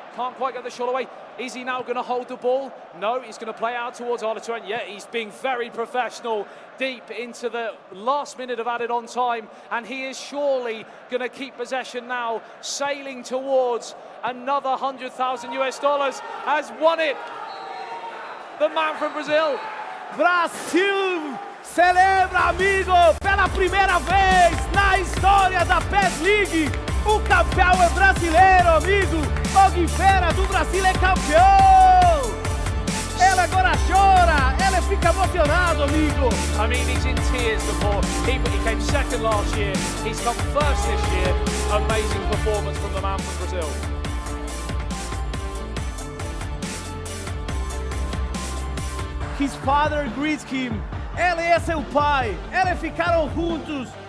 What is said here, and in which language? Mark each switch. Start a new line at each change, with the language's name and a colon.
English: Can't quite get the shot away. Is he now going to hold the ball? No, he's going to play out towards Arda Turan. Yeah, he's being very professional deep into the last minute of added on time. And he is surely going to keep possession now, sailing towards another $100,000. Has won it. The man from Brazil.
Portuguese: Brasil celebra, amigo, pela primeira vez na história da PES League. O campeão é brasileiro, amigo. O Guifera do Brasil é campeão. Ele agora chora, ele fica emocionado, amigo.
English: I mean, he's in tears before. He came second last year. He's come first this year. Amazing performance from the man from Brazil. His father greets him.
Portuguese: Ele é seu pai. Eles ficaram juntos.